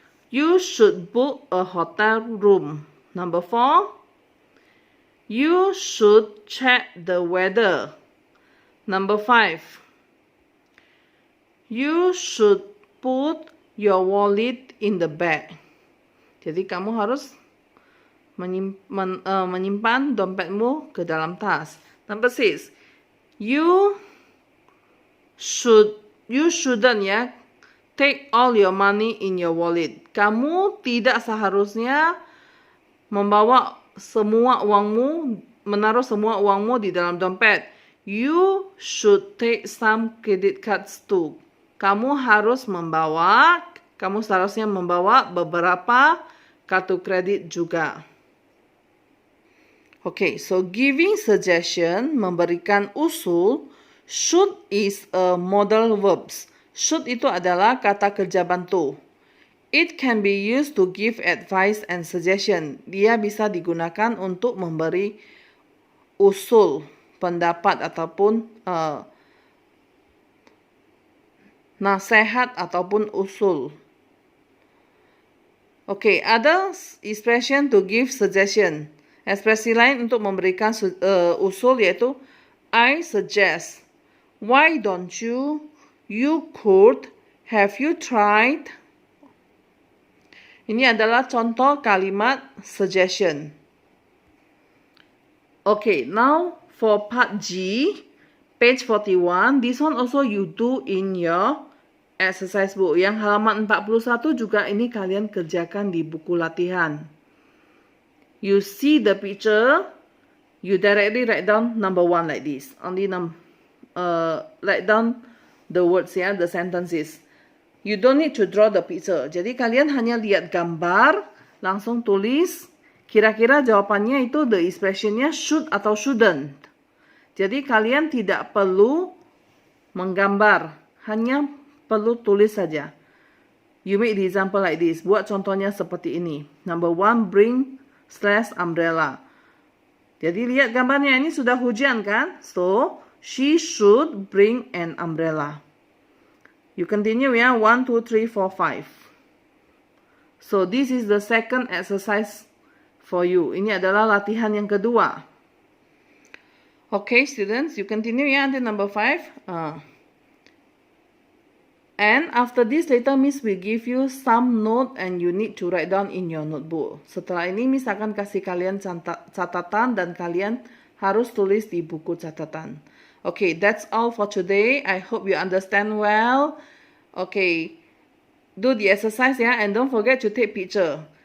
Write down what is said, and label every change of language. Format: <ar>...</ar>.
<en>You should book a hotel room. Number 4, you should check the weather. Number 5, you should put your wallet in the bag.</en> <id>Jadi kamu harus menyimpan dompetmu ke dalam tas.</id> <en>Number 6, you shouldn't ya take all your money in your wallet.</en> <id>Kamu tidak seharusnya menaruh semua uangmu di dalam dompet.</id> <en>You should take some credit cards too.</en> <id>Kamu seharusnya membawa beberapa kartu kredit juga.</id> <en>Okay, so giving suggestion,</en> <id>memberikan usul.</id> <en>Should is a modal verbs.</en> <id>Should itu adalah kata kerja bantu.</id> <en>It can be used to give advice and suggestion.</en> <id>Dia bisa digunakan untuk memberi usul, pendapat ataupun nasihat ataupun usul.</id> <en>Okay, other expression to give suggestion.</en> <id>Ekspresi lain untuk memberikan usul yaitu</id> <en>I suggest. Why don't you? You could. Have you tried?</en> <id>Ini adalah contoh kalimat suggestion.</id> <en>Okay, now for part G, page 41. This one also you do in your exercise book.</en> <id>Yang halaman 41 juga ini kalian kerjakan di buku latihan.</id> <en>You see the picture, you directly write down number 1 like this. Only write down the words ya, the sentences. You don't need to draw the picture.</en> <id>Jadi kalian hanya lihat gambar, langsung tulis. Kira-kira jawabannya itu the expressionnya should atau shouldn't. Jadi kalian tidak perlu menggambar, hanya perlu tulis saja.</id> <en>You make the example like this.</en> <id>Buat contohnya seperti ini.</id> <en>Number 1, bring /umbrella.</en> <id>Jadi lihat gambarnya, ini sudah hujan kan?</id> <en>So, she should bring an umbrella. You continue ya, 1, 2, 3, 4, 5. So, this is the second exercise for you.</en> <id>Ini adalah latihan yang kedua.</id> <en>Okay, students, you continue ya until number 5. And after this, later Miss will give you some note and you need to write down in your notebook.</en> <id>Setelah ini Miss akan kasih kalian catatan dan kalian harus tulis di buku catatan.</id> <en>Okay, that's all for today. I hope you understand well. Okay, do the exercise ya, and don't forget to take picture.</en>